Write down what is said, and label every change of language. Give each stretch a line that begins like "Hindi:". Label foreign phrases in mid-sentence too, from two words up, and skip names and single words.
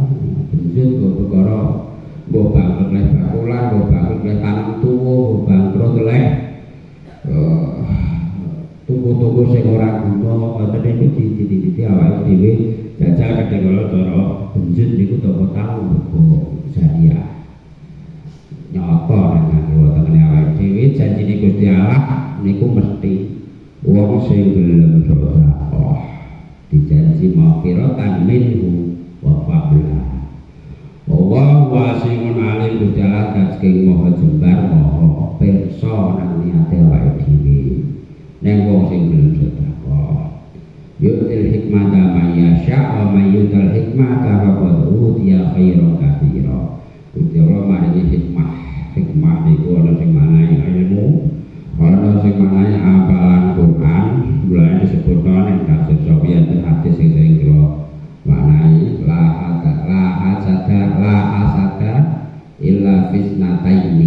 Javanese: Benjut kok perkara mbok bangkrut leh bakulan, mbok bangkrut leh tanam tuwa, mbok bangkrut leh tuku-tuku sing ora guna ngoten niku dititi-titi awake dhewe jajal ketinggalan cara benjut niku apa tau perkara jariah. Nyoto nang kiwa tengene awake dhewe janjine Gusti Allah niku mesti wong sing gelem sedekah dijanji
Arabic: مغفرة منه وفضلا. الله واسع عليم
Javanese: Gusti Allah saking maha jembar maha pirsa nang niate awake dhewe. Neng wong sing gelem sedekah
Arabic: يؤتي الحكمة من يشاء ومن يؤت الحكمة فقد أوتي خيرا كثيرا.
Javanese: Gusti Allah maringi hikmah niku ana sing manahe ilmu, ana sing manahe apalan Quran, mulane disebutno ning kasus Sofyan hadis sing sering kula manahe
Arabic: لا حسد إلا في اثنتين.